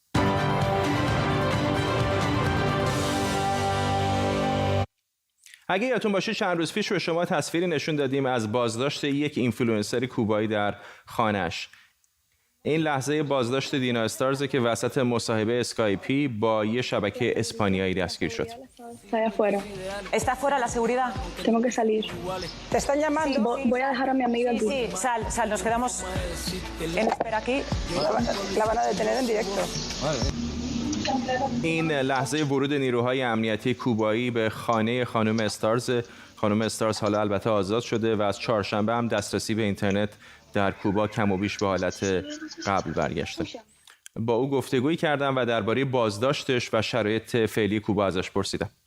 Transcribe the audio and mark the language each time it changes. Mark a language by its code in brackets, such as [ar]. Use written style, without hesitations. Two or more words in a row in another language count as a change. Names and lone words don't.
[fa] اگه یادتون باشه چند روز پیش به شما تصویری نشون دادیم از بازداشت یک اینفلوئنسر کوبایی در خانه‌اش. این لحظه بازداشت دینا استارز که وسط مصاحبه اسکایپی با یه شبکه اسپانیایی دستگیر شد. [es] ¿Está fuera la seguridad? Tengo que salir. ¿Te están llamando? Voy a dejar a mi amiga aquí. Sí, sal, nos quedamos en espera aquí. La van a detener en directo. [fa] این لحظه ورود نیروهای امنیتی کوبایی به خانه خانم استارز. خانم استارز حالا البته آزاد شده و از چهارشنبه هم دسترسی به اینترنت در کوبا کم و بیش به حالت قبل برگشته. با او گفتگویی کردم و درباره بازداشتش و شرایط فعلی کوبا ازش پرسیدم.